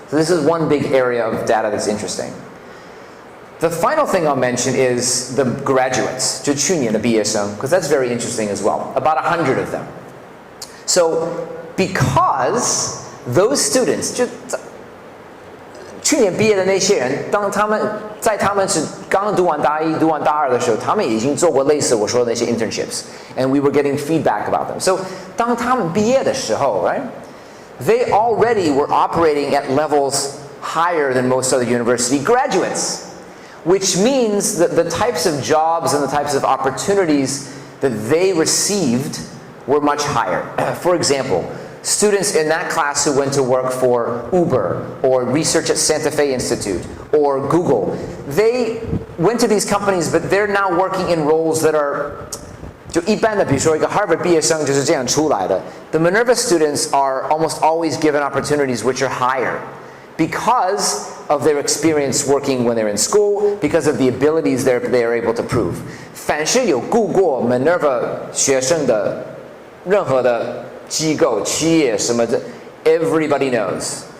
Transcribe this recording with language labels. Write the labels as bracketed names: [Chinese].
[English] So this is one big area of data that's interesting. The final thing I'll mention is the graduates, [Chinese] 就去年的毕业生, [English] because that's very interesting as well. About 100 of them. So because those students, [Chinese] 去年毕业的那些人，当他们是刚读完大一、读完大二的时候，他们已经做过类似我说的那些 internships， [English] and we were getting feedback about them. So [Chinese] 当他们毕业的时候 ， [English] right? They already were operating at levels higher than most other university graduates, which means that the types of jobs and the types of opportunities that they received were much higher. For example, students in that class who went to work for Uber or research at Santa Fe Institute or Google, they went to these companies, but they're now working in roles that are [Chinese] 就一般的，比如说一个 Harvard 毕业生就是这样出来的。 [English] The Minerva students are almost always given opportunities which are higher because of their experience working when they're in school, because of the abilities they are able to prove. [Chinese] 凡是有雇过 Minerva 学生的任何的机构、企业什么的 [English] everybody knows.